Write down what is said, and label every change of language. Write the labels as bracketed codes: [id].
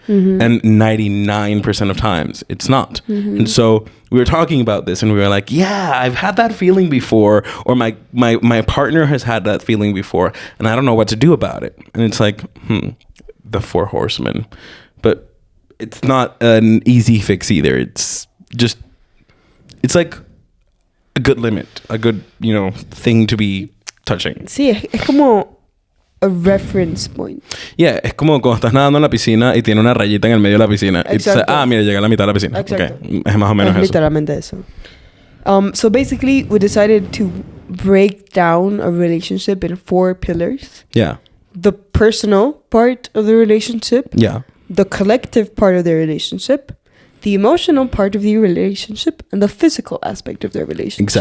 [en] And 99% of times it's not. And so we were talking about this and we were like, yeah, I've had that feeling before, or my partner has had that feeling before, and I don't know what to do about it. And it's like, the 4 horsemen. But it's not an easy fix either. It's just, it's like a good limit, a good, thing to be touching. [es] Sí, es como [en] a reference point. [es] Yeah, es como cuando estás nadando en la piscina y tiene una rayita en el medio de la piscina. Y dices, mira, llega a la mitad de la piscina. Exacto. Okay. Es más o menos eso. Literalmente eso. [en] So basically, we decided to break down a relationship in 4 pillars. Yeah. The personal part of the relationship. Yeah. The collective part of the relationship. The emotional part of the relationship, and the physical aspect of the relationship.